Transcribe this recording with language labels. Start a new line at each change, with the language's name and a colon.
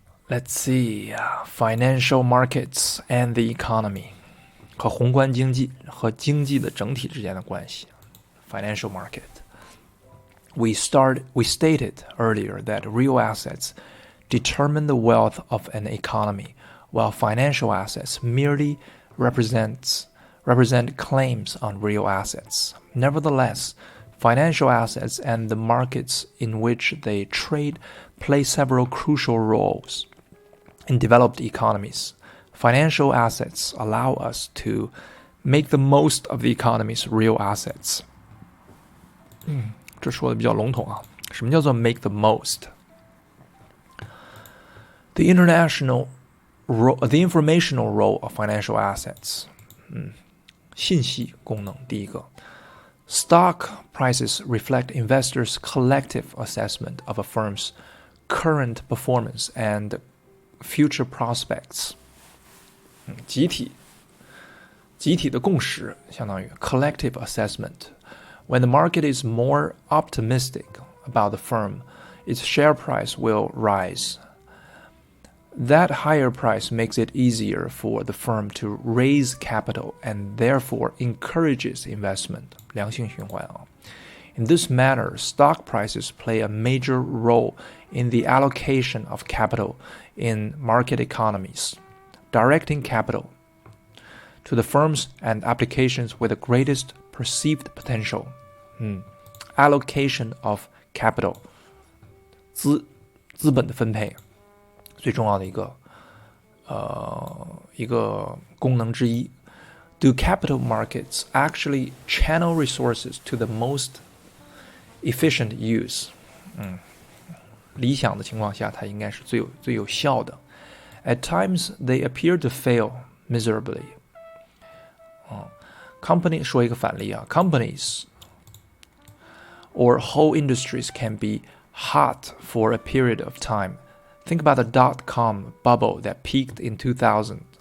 English: Let's see, financial markets and the economy
Chinese: 和宏观经济和经济的整体之间的关系。
English: Financial market. We stated earlier that real assets determine the wealth of an economy, while financial assets merely represent claims on real assets. Nevertheless, financial assets and the markets in which they trade play several crucial roles. In developed economies, financial assets allow us to make the most of the economy's real assets.
Chinese: 这说的比较笼统啊。什么叫做
English: make the most? The informational role of financial assets.
Chinese: 信息功能第一个。
English: Stock prices reflect investors' collective assessment of a firm's current performance and future prospects.
Chinese: 集体的共识相当于
English: collective assessment. When the market is more optimistic about the firm, its share price will rise. That higher price makes it easier for the firm to raise capital and therefore encourages investment.
Chinese: 良性循环啊。
English: In this manner, stock prices play a major role in the allocation of capital in market economies, directing capital to the firms and applications with the greatest perceived potential. Allocation of capital,
Chinese: 资本的分配，最重要的一个功能之一。
English: Do capital markets actually channel resources to the most efficient use?
Chinese: 理想的情况下，它应该是最有效的。
English: At times, they appear to fail miserably. Company
Chinese: 说一个反例啊
English: ，companies or whole industries can be hot for a period of time. Think about the dot-com bubble that peaked in 2000.